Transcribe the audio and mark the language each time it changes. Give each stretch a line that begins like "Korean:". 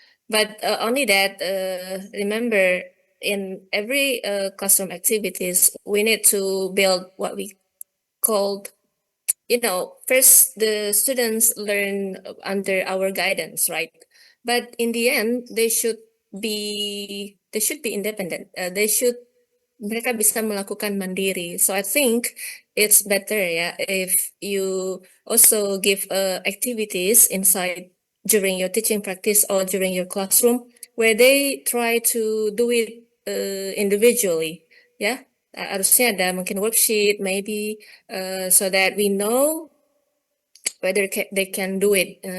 English: But only that, remember, in every classroom activities, we need to build what we called, first the students learn under our guidance, right? But in the end, they should be independent.
Indonesian: Mereka bisa melakukan mandiri.
English: So I think it's better, yeah, if you also give activities inside during your teaching practice or during your classroom where they try to do it individually, ya.
Indonesian: Harusnya ada mungkin
English: worksheet, maybe, so that we know whether they can do it.